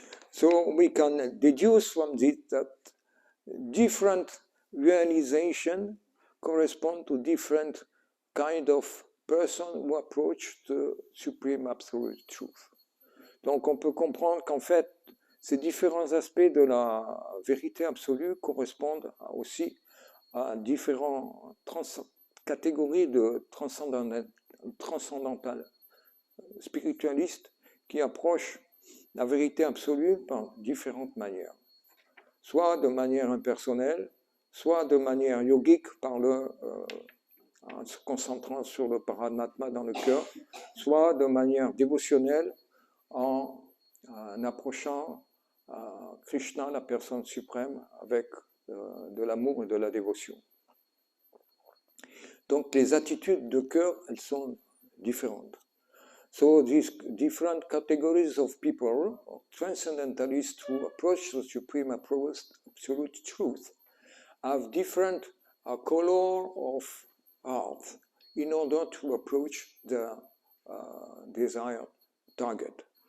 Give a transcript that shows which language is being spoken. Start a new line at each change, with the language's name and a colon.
English: So we can deduce from this that different realization correspond to different kind of person who approach the Supreme Absolute Truth.
French: Donc on peut comprendre qu'en fait, ces différents aspects de la vérité absolue correspondent aussi à différentes catégories de transcendantal, spiritualiste, qui approche la vérité absolue par différentes manières. Soit de manière impersonnelle, soit de manière yogique, en se concentrant sur le paramatma dans le cœur, soit de manière dévotionnelle, en approchant Krishna, la personne suprême, avec de l'amour et de la dévotion. Donc les attitudes de cœur, elles sont différentes.
English: So these different categories of people, transcendentalists who approach the supreme absolute truth, have different color of heart in order to approach the desired target.